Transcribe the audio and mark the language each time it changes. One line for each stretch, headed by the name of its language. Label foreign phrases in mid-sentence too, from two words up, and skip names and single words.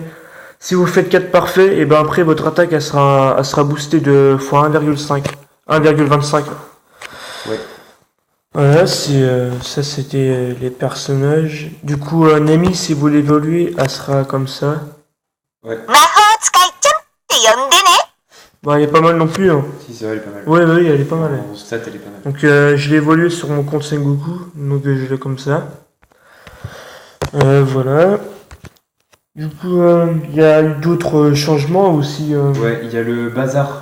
French: Si vous faites 4 parfaits, et ben après votre attaque elle sera boostée de fois 1,5. 1,25. Ouais. Voilà, ça c'était les personnages. Du coup, Nami, si vous l'évoluez, elle sera comme ça.
Japanese: 魔法使いちゃんって呼んでね。
French: Bon, elle est pas mal non plus, hein. Si, ça va, elle est pas mal. Ouais, oui, elle est pas mal. En stat, elle est pas mal. Donc je l'ai évolué sur mon compte Sengoku, donc je l'ai comme ça. Voilà. Du coup, il y a eu d'autres changements aussi. Ouais, il y a le bazar.